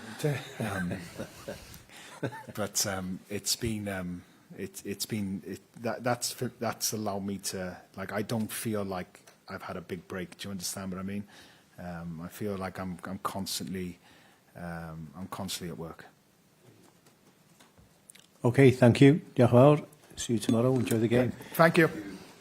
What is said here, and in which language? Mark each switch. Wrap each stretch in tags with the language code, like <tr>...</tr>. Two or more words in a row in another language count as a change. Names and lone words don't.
<en>But it's been that's allowed me to, like, I don't feel like I've had a big break. Do you understand what I mean? I feel like I'm constantly at work. Okay, thank you.</en> <cy>Diolch yn fawr.</cy> <en>See you tomorrow. Enjoy the game. Thank you.</en>